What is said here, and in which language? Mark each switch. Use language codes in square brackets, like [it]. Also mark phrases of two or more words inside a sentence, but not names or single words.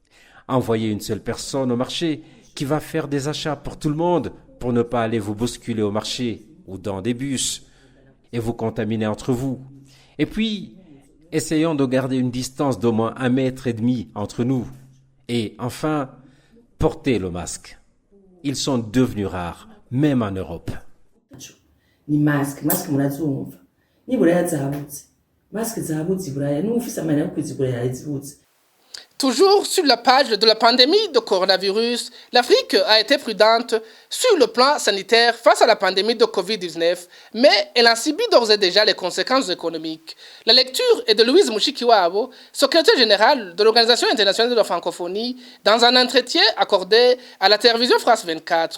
[fr] Envoyez une seule personne au marché qui va faire des achats pour tout le monde, pour ne pas aller vous bousculer au marché ou dans des bus et vous contaminer entre vous. Et puis, essayons de garder une distance d'au moins 1,5 mètre entre nous. Et enfin, portez le masque. Ils sont devenus rares, même en Europe. [rn] Ni masque munazumva. Ni buraya zahabutse. Masque zahabutse buraya n'ufise amana yo kuzigurira yazibutse. [fr] Toujours sur la page de la pandémie de coronavirus, l'Afrique a été prudente sur le plan sanitaire face à la pandémie de Covid-19, mais elle en subit d'ores et déjà les conséquences économiques. La lecture est de Louise Mushikiwabo, secrétaire générale de l'Organisation internationale de la francophonie, dans un entretien accordé à la télévision France 24.